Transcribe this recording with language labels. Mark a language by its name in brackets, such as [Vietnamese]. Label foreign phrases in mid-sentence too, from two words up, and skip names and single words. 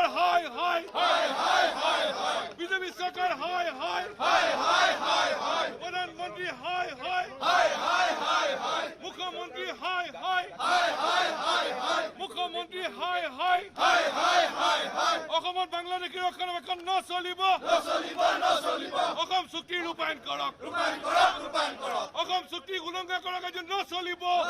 [Bangla] হাই হাই বিজেপি সরকার হাই হাই প্রধানমন্ত্রী হাই হাই মুখ্যমন্ত্রী হাই হাই মুখ্যমন্ত্রী হাই হাই [Assamese] অসমত বাংলাদেশী রক্ষণাবেক্ষণ নচলিব অসম চুক্তি ৰূপায়ণ কৰক অসম চুক্তি উলংঘা কৰাৰ কাৰ্য নচলিব